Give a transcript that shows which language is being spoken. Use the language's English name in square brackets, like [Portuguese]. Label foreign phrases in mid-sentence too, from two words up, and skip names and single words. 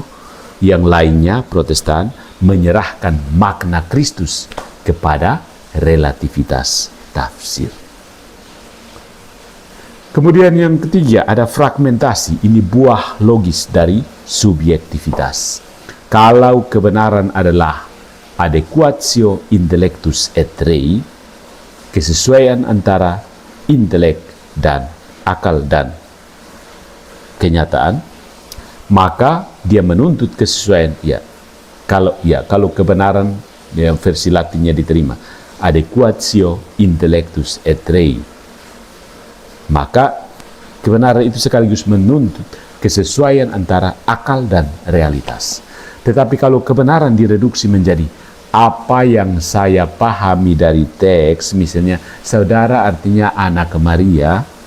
[Indonesian] Yang lainnya, Protestan, menyerahkan makna Kristus kepada relativitas tafsir. Kemudian yang ketiga, ada fragmentasi. Ini buah logis dari subjektivitas. Kalau kebenaran adalah [Latin] adequatio intellectus et rei, [Indonesian] kesesuaian antara intelek dan akal dan kenyataan, maka dia menuntut kesesuaian. Kalau kebenaran yang versi Latinnya diterima, [Latin] adequatio intellectus et rei, [Indonesian] maka kebenaran itu sekaligus menuntut kesesuaian antara akal dan realitas. Tetapi kalau kebenaran direduksi menjadi apa yang saya pahami dari teks, misalnya saudara artinya anak Maria.